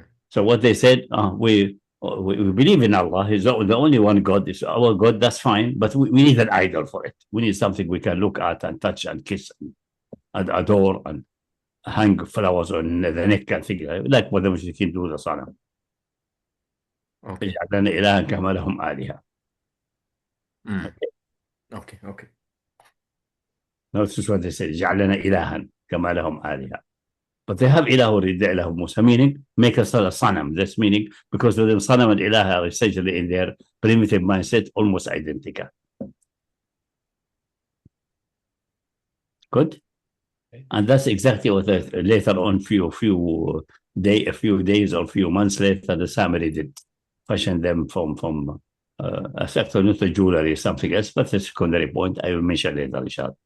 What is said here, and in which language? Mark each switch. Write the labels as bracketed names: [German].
[English] So what they said, we believe in Allah. He's the only one God. Is our God. That's fine. But we need an idol for it. We need something we can look at and touch and kiss and adore and hang flowers on the neck and things like what the Mushrikeen do the Sanam. Okay. [Arabic] اجعل لنا إلها كما لهم آلهة. [English] Okay. Notice what they say. [Arabic] اجعل لنا إلها كما لهم آلهة. [English] But they have ilah already, the ilah of Musa, meaning make us a sanam. That's meaning because with them sanam and ilah are essentially in their primitive mindset almost identical. Good. And that's exactly what later on, few days or few months later, the Samari did fashion them from except not the jewelry, something else, but the secondary point I will mention later, inshallah.